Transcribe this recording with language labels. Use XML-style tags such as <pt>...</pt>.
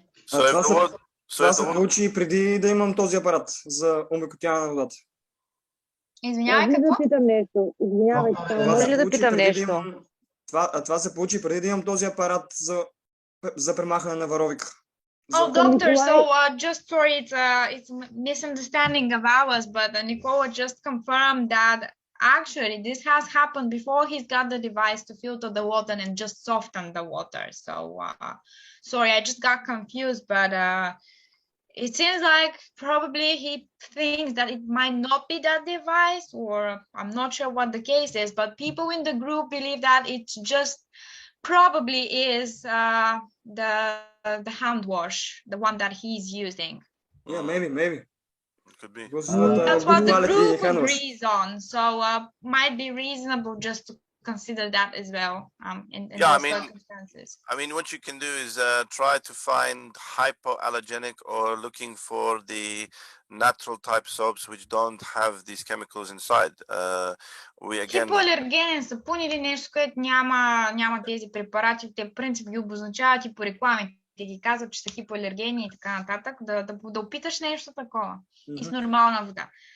<bg>Това се получи преди да имам този апарат за омекотяване на водата. Извинявай, какво? какво? Да питам нещо. Извинявайте, може ли да питам нещо? Това се получи преди да имам този апарат за премахване на варовик.</bg> <en>Oh, doctor, so just sorry, it's a misunderstanding of ours, but Nicola just confirmed that actually this has happened before he's got the device to filter the water and just soften the water. So sorry, I just got confused, but it seems like probably he thinks that it might not be that device, or I'm not sure what the case is, but people in the group believe that it's just probably is the hand wash, the one that he's using. Yeah, maybe. Could be. That's what the group agrees on. So might be reasonable just to consider that as well in those circumstances. I mean, what you can do is try to find hypoallergenic or looking for the natural type soaps which don't have these chemicals inside.</en> <bg>Хипоалергенен сапун или нещо, което няма тези препарати, те в принцип ги обозначават и по рекламите ги казват, че са хипоалергени и така нататък, да опиташ нещо такова и с нормална вода.</bg>